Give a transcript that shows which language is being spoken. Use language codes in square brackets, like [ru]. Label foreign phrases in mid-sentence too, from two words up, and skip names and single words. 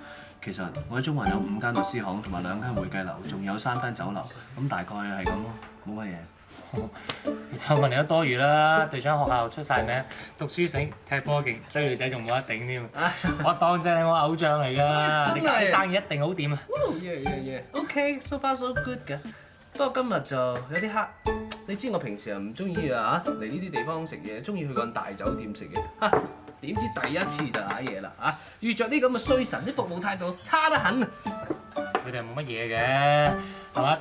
[yue] 其實我喺中環有5間律師行同埋2間會計樓，仲有3間酒樓，咁大概係咁咯，冇乜嘢。其實我問你都多餘啦，隊長學校出晒名，讀書醒，踢波勁，追女仔仲冇得頂添。我當正係我偶像嚟㗎，你搞生意一定好掂啊 [en] ！OK，so far so good 嘅。 [yue] 不過今日就有啲黑，你知我平時又唔中意啊嚟呢啲地方食嘢，中意去間大酒店食嘢。嚇，點知第一次就瀨嘢啦嚇！遇着啲咁嘅衰神，啲服務態度差得很啊！佢哋冇乜嘢嘅，係嘛？